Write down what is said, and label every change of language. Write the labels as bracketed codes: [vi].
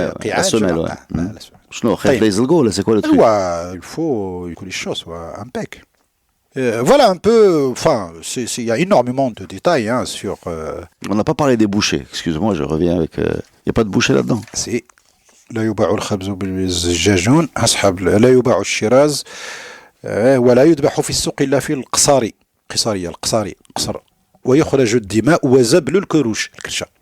[ar] قيعان شنو خايف لا يزلقوا ولا [fr] c'est quoi le truc? Il faut que les choses soient impeccables. Voilà un peu, enfin, il y a énormément de détails sur... On n'a pas parlé des bouchers, excuse-moi, je reviens avec... Il n'y a pas de boucher là-dedans? C'est... [ar] لا يباع الخبز بالزجاجون أصحاب لا يباع الشراز ولا يذبح في السوق إلا في القصاري قصر ويخرج الدماء وزبل الكروش الكرشة.